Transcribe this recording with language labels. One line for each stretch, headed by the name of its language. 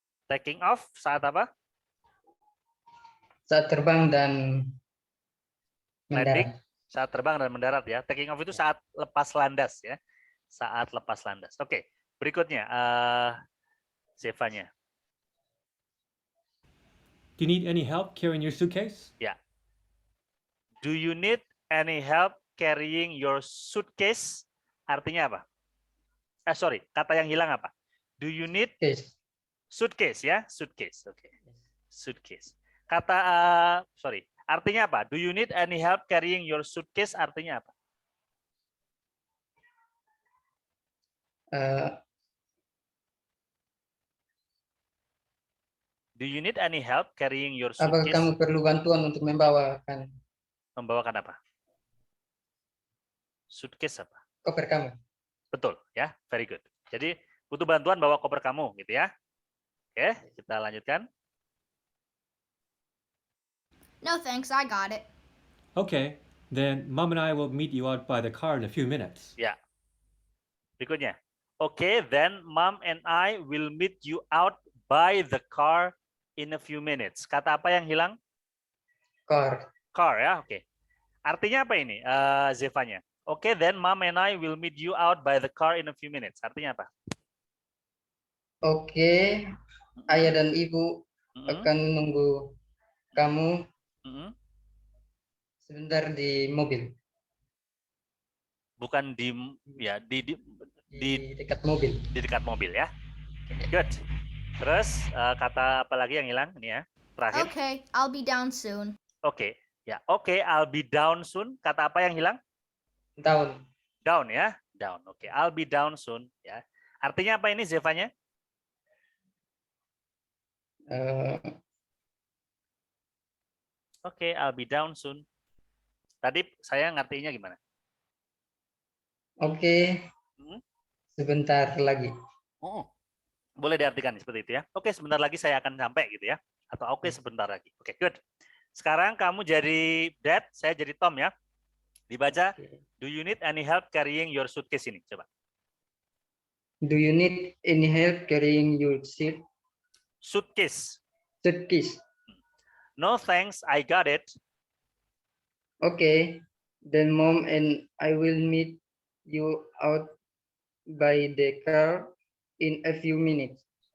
English: Taking off
Indonesian: saat apa? Saat terbang dan
English: Landing,
Indonesian: mendarat. saat terbang dan mendarat ya. Taking off itu saat lepas landas ya. Saat lepas landas. Oke, berikutnya Zevanya.
English: Do you need any help carrying your suitcase?
Indonesian: Ya.
English: Do you need any help carrying your suitcase?
Indonesian: Artinya apa?
English: Sorry,
Indonesian: kata yang hilang apa?
English: Do you need Case.
Indonesian: suitcase ya? Suitcase. Oke. Suitcase. Kata sorry, artinya apa?
English: Do you need any help carrying your suitcase?
Indonesian: Artinya apa?
English: Do you need any help carrying your
Indonesian: Apakah
English: suitcase?
Indonesian: kamu perlu bantuan untuk membawakan Membawakan apa? Suitcase apa? koper kamu? Betul, ya.
English: Very good.
Indonesian: Jadi butuh bantuan bawa koper kamu, gitu ya. Oke, kita lanjutkan.
English: No thanks, I got it. Okay, then Mom and I will meet you out by the car in a few minutes.
Indonesian: Ya. Berikutnya.
English: Okay, then Mom and I will meet you out by the car in a few minutes.
Indonesian: Kata apa yang hilang?
English: Car.
Indonesian: Car ya, oke. Artinya apa ini, Zevanya?
English: Okay, then Mom and I will meet you out by the car in a few minutes.
Indonesian: Artinya apa? Oke, ayah dan ibu akan menunggu kamu sebentar di mobil. Bukan di ya di Dekat mobil. Di dekat mobil ya. Good. Terus kata apa lagi yang hilang ini ya? Terakhir.
English: Okay, I'll be down soon.
Indonesian: Oke. Ya, oke,
English: I'll be down soon.
Indonesian: Kata apa yang hilang?
English: Down. Down ya. Down. Oke, I'll be down soon ya.
Indonesian: Artinya apa ini Zevanya? Oke,
English: I'll be down soon.
Indonesian: Tadi saya ngertinya gimana? Oke. Sebentar lagi. Oh, boleh diartikan seperti itu ya. Oke, sebentar lagi saya akan sampai gitu ya. Atau oke, sebentar lagi. Oke, good. Sekarang kamu jadi Dad, saya jadi Tom ya. Dibaca,
English: do you need any help carrying your suitcase
Indonesian: ini? Coba.
English: Do you need any help carrying your Suitcase. suitcase? No thanks, I got it. Okay, then Mom and I will meet you out by the car in a few minutes.